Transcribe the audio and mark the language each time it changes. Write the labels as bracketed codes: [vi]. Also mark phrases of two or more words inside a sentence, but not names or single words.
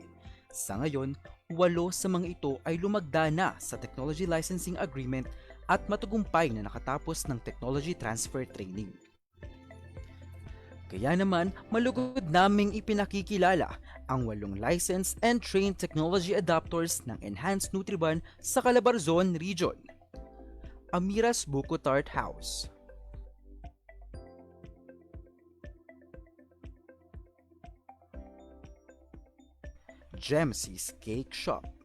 [tl] Sa ngayon, 8 sa mga ito ay lumagda na sa [en] Technology Licensing Agreement [tl] at matagumpay na nakatapos ng [en] Technology Transfer Training. [tl] Kaya naman, malugod naming ipinakikilala ang 8 [en] licensed and trained technology adopters [tl] ng Enhanced Nutribun sa Calabarzon Region. Amiras Buko Tart House, Gemsy's Cake Shop,